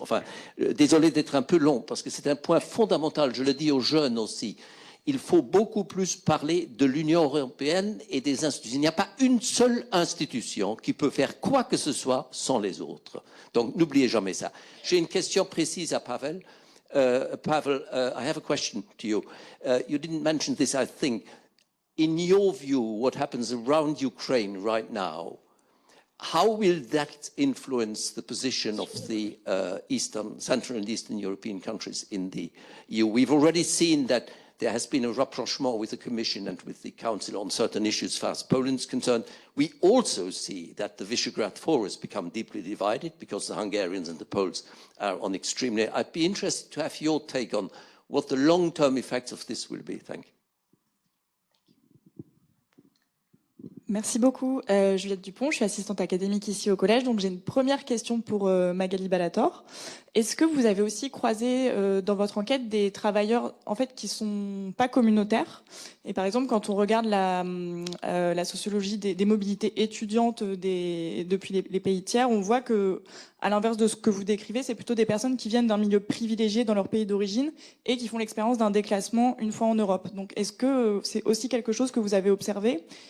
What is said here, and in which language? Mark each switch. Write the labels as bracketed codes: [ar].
[fr] Enfin, désolé d'être un peu long, parce que c'est un point fondamental, je le dis aux jeunes aussi. Il faut beaucoup plus parler de l'Union européenne et des institutions. Il n'y a pas une seule institution qui peut faire quoi que ce soit sans les autres. Donc, n'oubliez jamais ça. J'ai une question précise à Pavel. [en] Pavel, I have a question to you. You didn't mention this, I think. In your view, what happens around Ukraine right now, how will that influence the position of the Central and Eastern European countries in the EU? We've already seen that there has been a rapprochement with the Commission and with the Council on certain issues as far as Poland is concerned. We also see that the Visegrad 4 has become deeply divided because the Hungarians and the Poles are on extremely... I'd be interested to have your take on what the long-term effects of this will be. Thank you. [fr] Merci beaucoup, Juliette Dupont. Je suis assistante académique ici au collège. Donc j'ai une première question pour Magali Balator. Est-ce que vous avez aussi croisé dans votre enquête des travailleurs en fait qui sont pas communautaires? Et par exemple, quand on regarde la sociologie des mobilités étudiantes depuis les pays tiers, on voit que, à l'inverse de ce que vous décrivez, c'est plutôt des personnes qui viennent d'un milieu privilégié dans leur pays d'origine et qui font l'expérience d'un déclassement une fois en Europe. Donc est-ce que c'est aussi quelque chose que vous avez observé?